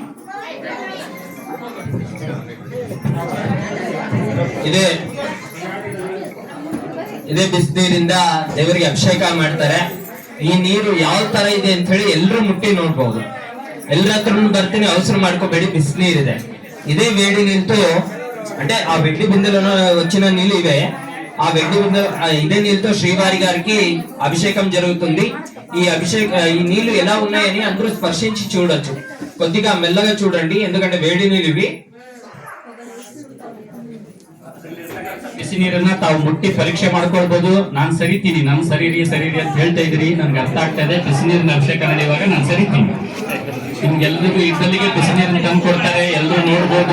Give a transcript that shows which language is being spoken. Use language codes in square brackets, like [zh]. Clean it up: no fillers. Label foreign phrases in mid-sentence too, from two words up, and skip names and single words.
[kn] ಇದೇ ಬಿಸಿನೀರಿಂದ ದೇವರಿಗೆ ಅಭಿಷೇಕ ಮಾಡ್ತಾರೆ. ಈ ನೀರು ಯಾವ ತರ ಇದೆ ಅಂತ ಹೇಳಿ ಎಲ್ಲರೂ ಮುಟ್ಟಿ ನೋಡ್ಬಹುದು. ಎಲ್ಲರ ಹತ್ರ ಬರ್ತೀನಿ, ಅವಸರ ಮಾಡ್ಕೋಬೇಡಿ. ಬಿಸಿನೀರಿದೆ. [te] ಇದೇ వేడి నీళ్ళతో, అంటే ఆ వెండి బిందెలలో వచ్చిన నీళ్ళు ఇవే. ఆ వెండి బిందె ఇదే నీళ్ళతో శ్రీవారి గారికి అభిషేకం జరుగుతుంది. ఈ నీళ్లు ఎలా ఉన్నాయని అందరూ స్పర్శించి చూడొచ్చు. కొద్దిగా మెల్లగా చూడండి, ఎందుకంటే వేడి నీళ్ళు ఇవి. [kn] ಬಿಸಿ ನೀರನ್ನ ತಾವು ಮುಟ್ಟಿ ಪರೀಕ್ಷೆ ಮಾಡ್ಕೊಳ್ಬಹುದು. ನಾನ್ ಸರಿತೀನಿ, ನಾನು ಸರಿರಿ ಅಂತ ಹೇಳ್ತಾ ಇದ್ರಿ, ನನ್ಗೆ ಅರ್ಥ ಆಗ್ತಾ ಇದೆ. ಬಿಸಿ ನೀರಿನ ಅಭಿಷೇಕ ನಡೆಯುವಾಗ ನಾನು ಸರಿತೀನಿ. ನಿಮ್ಗೆಲ್ರಿಗೂ ಇದ್ದಲ್ಲಿಗೆ ಬಿಸಿ ನೀರನ್ನ ತಂದು ಕೊಡ್ತಾರೆ, ಎಲ್ಲರೂ ನೋಡ್ಬೋದು.